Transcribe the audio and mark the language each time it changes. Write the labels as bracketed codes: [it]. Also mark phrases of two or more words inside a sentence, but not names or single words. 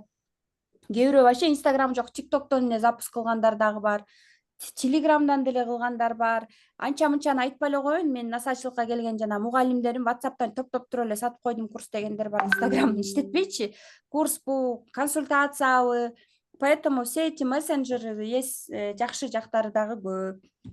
[ky] Кээ бирөө вообще Инстаграм жок, ТикТоктон эле запуск кылгандар дагы бар. Телеграмдан деле кылгандар бар. Анча мынчаны айтпай эле коеюн, мен насаачылыкка келген жана мугалимдерим WhatsApp'тан топ туруп эле сатып койдум курс дегендер бар. Инстаграмды иштетпейчи. Курсбу, консультациябы. [ru] Поэтому все эти мессенджеры есть, [ky] жакшы жактары дагы көп.